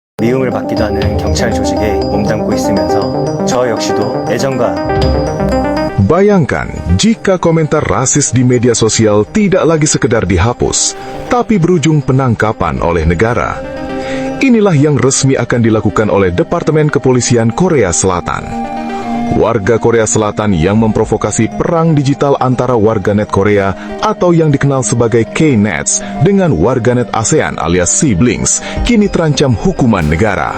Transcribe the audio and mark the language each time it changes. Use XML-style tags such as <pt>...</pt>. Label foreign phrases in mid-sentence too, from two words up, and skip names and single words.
<ko>미움을 받기도 하는 경찰 조직에 몸담고 있으면서 저 역시도 애정과</ko> <id>Bayangkan jika komentar rasis di media sosial tidak lagi sekedar dihapus, tapi berujung penangkapan oleh negara. Inilah yang resmi akan dilakukan oleh Departemen Kepolisian Korea Selatan. Warga Korea Selatan yang memprovokasi perang digital antara warganet Korea atau yang dikenal sebagai K-Nets dengan warganet ASEAN alias siblings kini terancam hukuman negara.</id>